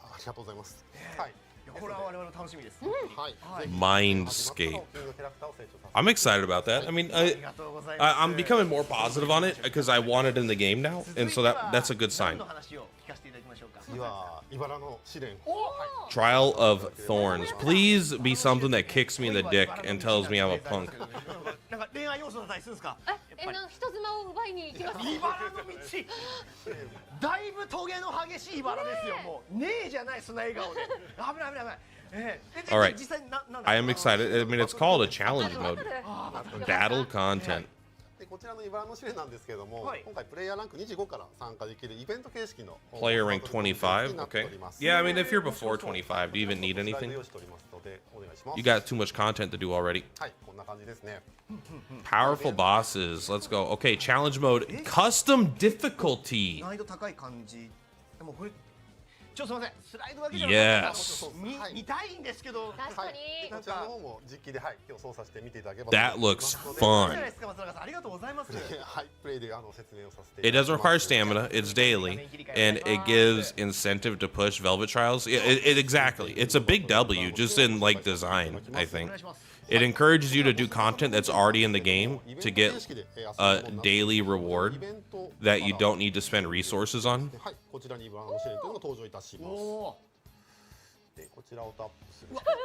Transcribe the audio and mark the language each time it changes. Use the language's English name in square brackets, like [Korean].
[Japanese] ありがとうございます。はい。これは我々の楽しみです。はい。 [English] Mindscape. I'm excited about that. I mean, [Japanese] ありがとうございます。 [English] I'm becoming more positive on it because I want it in the game now, and so that's a good sign. [Japanese] 何の話を聞かせていただきましょうか。次は茨の試練。 [English] Trial of Thorns. Please be something that kicks me in the dick and tells me I'm a punk. [Japanese] なんか恋愛要素だったりするんですか。人妻を奪いに行きます。茨の道。だいぶトゲの激しい茨ですよ。もうねえじゃない砂笑顔で。危ない危ない危ない。 [English] All right. [Japanese] 実際な [English] I am excited. I mean, it's called a challenge mode. Battle content. [Japanese] でこちらの茨の試練なんですけれども、今回プレイヤーランク25から参加できるイベント形式の [English] Player rank 25. Okay. Yeah, I mean, if you're before 25, do you even need anything? You got too much content to do already. [Japanese] はい、こんな感じですね。 [English] Powerful bosses. Let's go. Okay, challenge mode. Custom difficulty. [Japanese] 難易度高い感じ。でもこれちょっとすみません。スライドだけじゃなくて [English] Yes. [Japanese] 見たいんですけど。確かに。こちらの方も実機で今日操作して見ていただければ。 [English] That looks [Japanese] いい [English] fun. [Japanese] じゃないですか松永さん。ありがとうございます。はい、プレイで説明をさせて。 [English] It does require stamina. It's daily, and it gives incentive to push Velvet Trials. It exactly. It's a big W just in like design. I think it encourages you to do content that's already in the game to get a daily reward that you don't need to spend resources on. [Japanese] はい、こちらに茨の試練というのが登場いたします。で、こちらをタップすると。